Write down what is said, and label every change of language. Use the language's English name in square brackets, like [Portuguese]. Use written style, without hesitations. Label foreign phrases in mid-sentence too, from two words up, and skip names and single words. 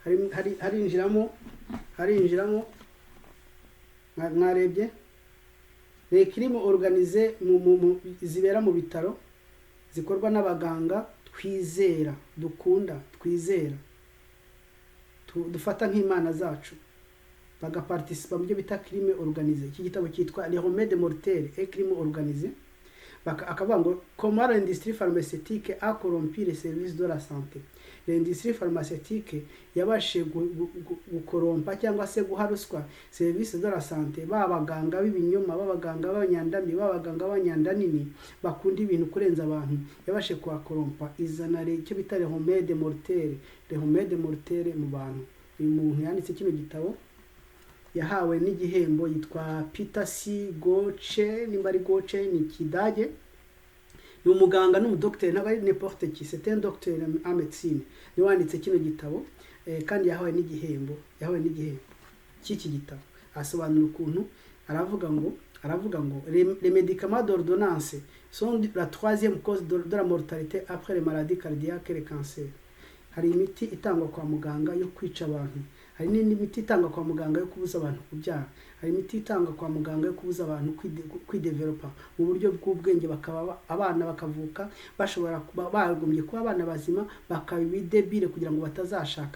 [Kinyarwanda] harinjiramo mwarebye [French] crime organisée [Kinyarwanda] zibera mu bitaro, zikorwa n'abaganga twizera, dukunda, twizera, dufata nk'imana zacu, bagaparticipa mu byo bita [French] crime organisée. [Kinyarwanda] Iki gitabo cyitwa Les remèdes mortels et crime organisé. Akavuga ngo [French] comment l'industrie pharmaceutique a corrompu les services de la santé. L'industrie pharmaceutique [Kinyarwanda] yabashije gukorompa cyangwa se guharuswa [French] service de la santé. [Kinyarwanda] Babaganga b'ibinyoma, babaganga b'abanyandami, babaganga b'abanyandanini bakunda ibintu kurenza abantu, yabashije kuhakorompa, izana icyo bita [French] les remèdes mortels, les remèdes mortels [Kinyarwanda] mu bantu. Uyu muntu yanditse kino gitabo yahawe n'igihembo, yitwa Peter C. Goche, nimba ari Goche ni Kidage. Ni umuganga n'umudokiteri, ntabwo ari [French] n'importe qui, c'est un docteur en médecine. [Kinyarwanda] Ni wanditse kino gitabo, kandi yahawe n'igihembo cy'iki gitabo. Asobanura ukuntu aravuga ngo [French] les médicaments d'ordonnance sont la troisième cause de la mortalité après les maladies cardiaques et le cancer. [Kinyarwanda] Hari imiti itangwa kwa muganga yo kwica abantu, hari n'indi miti itangwa kwa muganga yo kubuza abantu kubyara, hari imiti itangwa kwa muganga yo kubuza abantu kwidevelopa mu buryo bw'ubwenge, bakaba abana bakavuka bashobora kuba bagombye kuba abana bazima, bakaba ibidebile kugira ngo batazashaka.